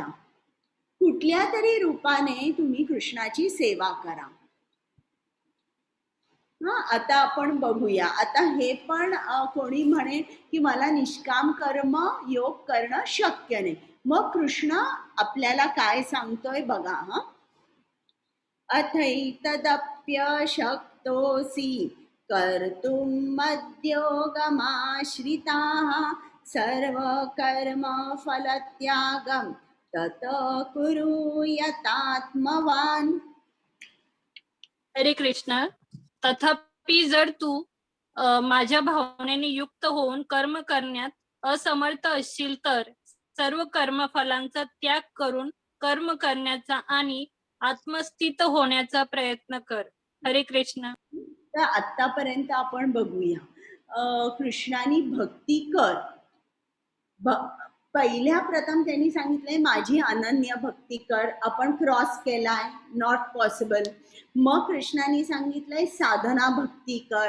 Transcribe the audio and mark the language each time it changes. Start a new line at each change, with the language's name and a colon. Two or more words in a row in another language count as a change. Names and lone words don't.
Marathi: कुठल्या तरी रूपाने तुम्ही कृष्णाची सेवा करा. आता आपण बघूया. आता हे पण कोणी म्हणे की मला निष्काम कर्म योग करणं शक्य नाही. मग कृष्ण आपल्याला काय सांगतोय बघा.
Sanskrit: अथैतदप्य शक्तोसी कर्तुं मद्योगमाश्रिताः सर्व कर्म फलत्यागं तत कुरु यतात्मवान.
Marathi: हरे कृष्ण. तथापि जर तू माझ्या भावनेने युक्त होऊन कर्म करण्यात असमर्थ असशील तर सर्व कर्मफलांचा त्याग करून कर्म करण्याचा आणि आत्मस्थित होण्याचा प्रयत्न कर. हरे कृष्ण. तर आतापर्यंत आपण बघूया. कृष्णानी भक्ती कर. पहिल्या प्रथम त्यांनी सांगितलंय माझी अनन्य भक्ती कर. आपण क्रॉस केलाय,
English: not possible.
Marathi: मग कृष्णाने सांगितलंय साधना भक्ती कर.